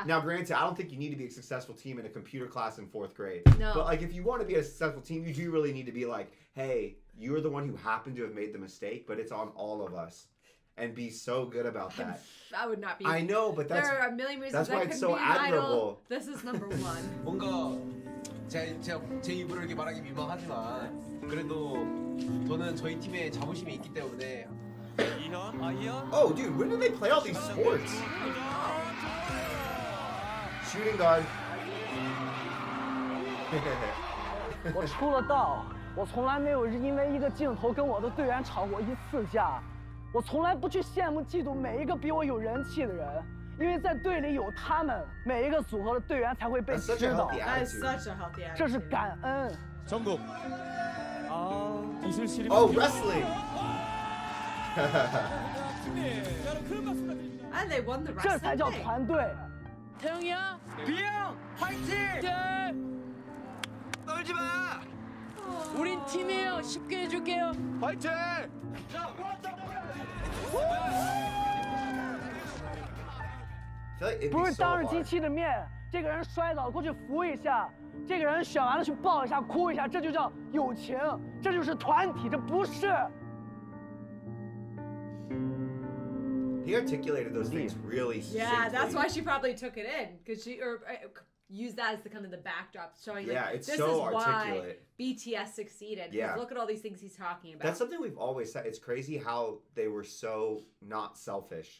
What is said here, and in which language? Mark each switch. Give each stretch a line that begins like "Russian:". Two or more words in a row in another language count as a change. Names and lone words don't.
English: Now, granted, I don't think you need to be a successful team in a computer class in 4th grade. No. But like, if you want to be a successful team, you do really need to be like, hey, you're the one who happened to have made the mistake, but it's on all of us, and be so good about that. I would not be. I know, but that's there are a million reasons. That's why it's so be admirable. This is number one.
Korean: 뭔가 제 입으로 이렇게 말하기 민망하지만 그래도 저는 저희 팀에 자부심이 있기 때문에.
English: Oh, dude, when did they play all these sports? Shooting guard.
Chinese: 我出了道，我从来没有因为一个镜头跟我的队员吵过一次架。我从来不去羡慕嫉妒每一个比我有人气的人，因为在队里有他们，每一个组合的队员才会被知道。这是感恩。
Korean: 정국. 기술실이.
English: Oh, wrestling. And they won the wrestling.
Chinese: 这才叫团队。
Korean: 태영이야, 비영, 화이팅! 떨지 마. 우린 팀이에요. 쉽게 해줄게요. 화이팅!
Chinese: 不是当着机器的面，这个人摔倒过去扶一下，这个人选完了去抱一下、哭一下，这就叫友情，这就是团体，这不是。
English: He articulated those things really Yeah, that's why she probably took it in, because she used that as the kind of the backdrop, showing it's this so is articulate. Why BTS succeeded. Yeah, look at all these things he's talking about. That's something we've always said. It's crazy how they were so not selfish.